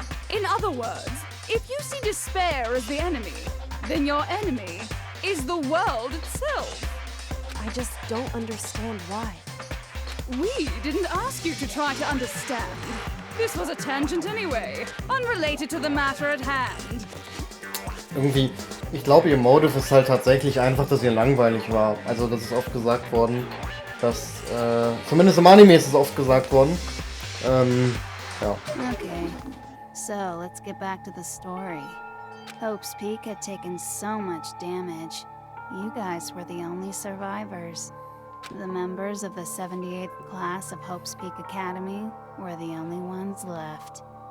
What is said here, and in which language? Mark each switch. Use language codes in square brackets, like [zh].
[en] In other words, if you see despair as the enemy, then your enemy is the world itself. I just don't understand why. We didn't ask you to try to understand. This was a tangent anyway, unrelated to the matter at hand. [de] Irgendwie, ich glaube, ihr Motive ist halt tatsächlich einfach, dass ihr langweilig war. Also, das ist oft gesagt worden, dass, zumindest im Anime ist es oft gesagt worden. Ja. [en] Okay, so let's get back to the story. Hope's Peak had taken so much damage. You guys were the only survivors. The members of the 78th class of Hope's Peak Academy were the only ones left.